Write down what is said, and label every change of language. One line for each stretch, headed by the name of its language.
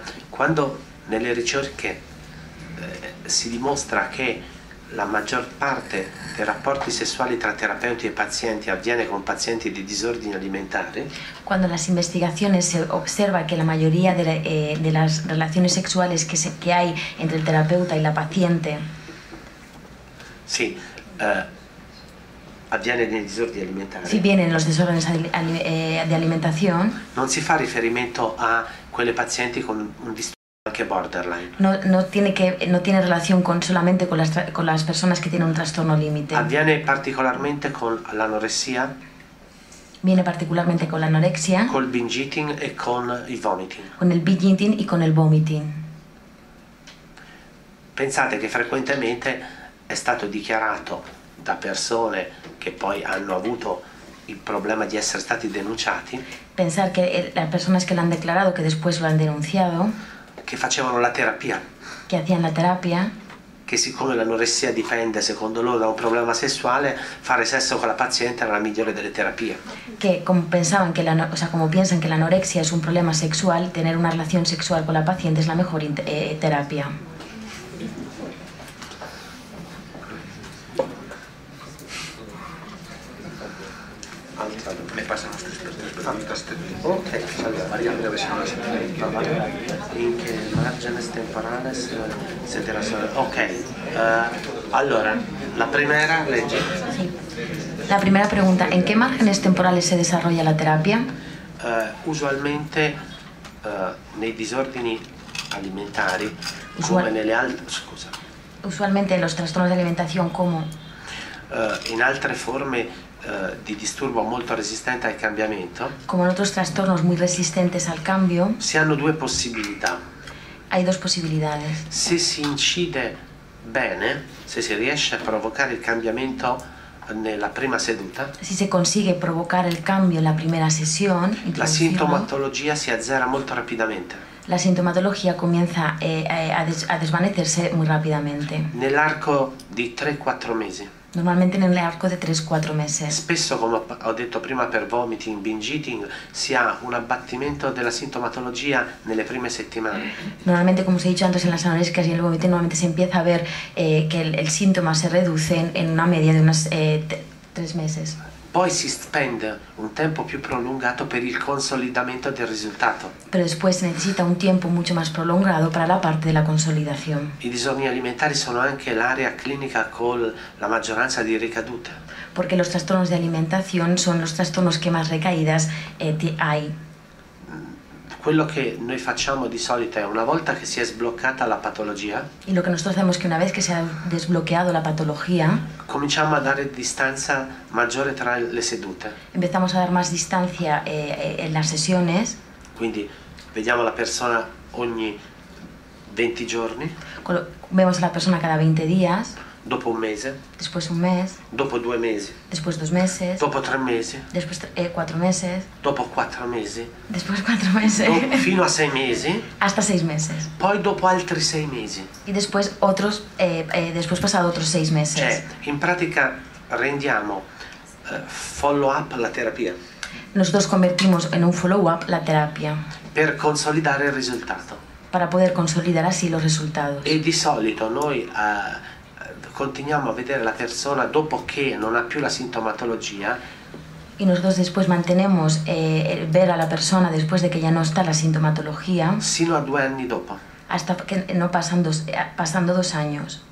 Italian: Quando nelle ricerche si dimostra che la maggior parte dei rapporti sessuali tra terapeuti e pazienti avviene con pazienti di disordini alimentari,
Spanish: Cuando en las investigaciones se observa que la mayoría de las relaciones sexuales que hay entre el terapeuta y la paciente
Italian: sì, avviene nei disordini alimentari,
Spanish: si vienen los desórdenes de alimentación,
Italian: non si fa riferimento a quelle pazienti con un disturbo anche borderline.
Spanish: no tiene relación solamente con las personas que tienen un trastorno límite.
Italian: Avviene particolarmente con l'anoressia,
Spanish: Viene particularmente con la anorexia,
Italian: col binge eating e con il vomiting.
Spanish: con el binge eating y con el vomiting.
Italian: Pensate che frequentemente è stato dichiarato da persone che poi hanno avuto il problema di essere stati denunciati,
Spanish: Pensar que las personas que lo han declarado, que después lo han denunciado,
Italian: che facevano la terapia,
Spanish: que hacían la terapia,
Italian: che siccome l'anoressia dipende secondo loro da un problema sessuale, fare sesso con la paziente era la migliore delle terapie.
Spanish: que como pensaban que como piensan que la anorexia es un problema sexual, tener una relación sexual con la paciente es la mejor terapia. Me pasan los tres preguntas.
Italian: Ok, allora,
Spanish: María, debe ser una sentencia. in che margenes temporales se te la ok, allora, la primera legge. Sí. La primera pregunta, ¿en qué márgenes temporales se desarrolla la terapia?
Italian: Usualmente nei disordini alimentari, Usual- come nelle altre, scusa,
Spanish: Usualmente en los trastornos de alimentación como
Italian: in altre forme di disturbo molto resistente al cambiamento,
Spanish: en otros trastornos muy resistentes al cambio,
Italian: si hanno due possibilità.
Spanish: hay dos posibilidades.
Italian: Se si incide bene, se si riesce a provocare il cambiamento nella prima seduta,
Spanish: Si se consigue provocar el cambio en la primera sesión,
Italian: la
Spanish: introducirlo,
Italian: sintomatologia si azzera molto rapidamente.
Spanish: la sintomatología comienza a desvanecerse muy rápidamente.
Italian: Nell'arco di 3-4 mesi.
Spanish: Normalmente en el arco de 3-4 meses.
Italian: Spesso, come ho detto prima, per vomiting, binge eating, si ha un abbattimento della sintomatologia nelle prime settimane.
Spanish: Normalmente, como os he dicho antes, en las anorexicas y en el vómito normalmente se empieza a ver que el síntoma se reduce en una media de unos 3 meses.
Italian: Poi si spende un tempo più prolungato per il consolidamento del risultato.
Spanish: Pero después se necesita un tiempo mucho más prolongado para la parte de la consolidación.
Italian: I disordini alimentari sono anche l'area clinica con la maggioranza di ricadute.
Spanish: Porque los trastornos de alimentación son los trastornos que más recaídas hay.
Italian: Quello che noi facciamo di solito è, una volta che si è sbloccata la patologia,
Spanish: Y lo que nosotros hacemos es que una vez que se ha desbloqueado la patología,
Italian: cominciamo a dare distanza maggiore tra le sedute.
Spanish: empezamos a dar más distancia en las sesiones.
Italian: Quindi vediamo la persona ogni 20 giorni,
Spanish: Vemos a la persona cada 20 días,
Italian: dopo un mese,
Spanish: después un mes,
Italian: dopo 2 mesi,
Spanish: después 2 meses,
Italian: dopo 3 mesi,
Spanish: después 4 meses,
Italian: dopo 4 mesi,
Spanish: después 4 meses,
Italian: fino a 6 mesi,
Spanish: hasta 6 meses.
Italian: poi dopo altri 6 mesi.
Spanish: Y después después pasado otros 6 meses.
Italian: Cioè, in pratica rendiamo follow up la terapia
Spanish: Nosotros convertimos en un follow-up la terapia
Italian: per consolidare il risultato.
Spanish: para poder consolidar así los resultados.
Italian: E di solito noi continuiamo a vedere la persona dopo che non ha più la sintomatologia
Spanish: Y nosotros después mantenemos ver a la persona después de que ya no está la sintomatología
Italian: sino a 2 anni dopo,
Spanish: hasta que no pasando 2 años.